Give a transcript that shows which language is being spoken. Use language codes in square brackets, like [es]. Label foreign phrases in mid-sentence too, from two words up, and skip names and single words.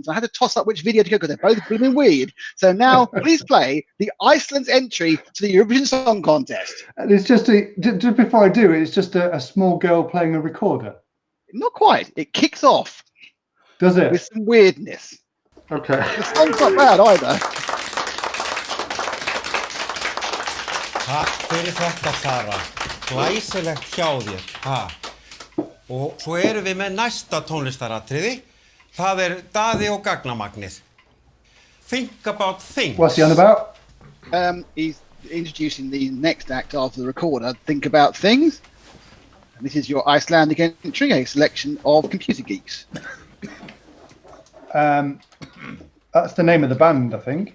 [en] I had to toss up which video to go because they're both blooming weird. So now, please play the Iceland's entry to the Eurovision Song Contest. And it's just just before I do it, it's just a small girl playing a recorder. Not quite. It kicks off Does it? with some weirdness. Okay. The song's not bad either. [is] Takk fyrir þetta, Sara. Glæsilegt hjá þér. Ha. Og svo erum við með næsta tónlistaratriði. Það Daði og Gagnamagnið. Think about things. [en] What's he on about? He's introducing the next act after the recorder, Think About Things. And this is your Icelandic entry, a selection of computer geeks. That's the name of the band, I think.